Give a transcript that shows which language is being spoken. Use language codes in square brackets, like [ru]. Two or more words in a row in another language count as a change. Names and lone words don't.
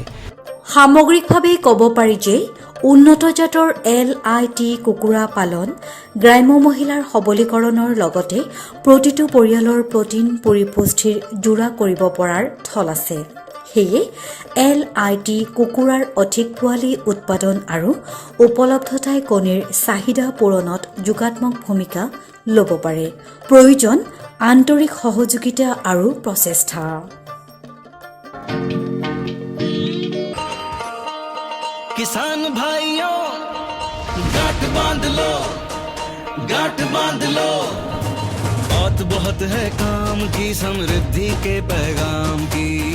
[as] সামগ্ৰিকভাৱে ক'ব পাৰি যে উন্নত জাতৰ LIT কুকুৰা পালন গ্ৰাম্য মহিলাৰ সবলীকৰণৰ লগতে প্ৰতিটো পৰিয়ালৰ প্ৰটিন পৰিপুষ্টিৰ যোৰা কৰিব পৰাৰ থল আছে। সেয়ে LIT কুকুৰাৰ অধিক পোৱালি উৎপাদন আৰু উপলব্ধতাই কণীৰ চাহিদা পূৰণত যোগাত্মক ভূমিকা ল'ব পাৰে। প্ৰয়োজন আন্তৰিক সহযোগিতা আৰু প্ৰচেষ্টা। [hi] किसान भाइयों गांठ बांध लो, गांठ बांध लो, बहुत बहुत है काम की समृद्धि के पैगाम की।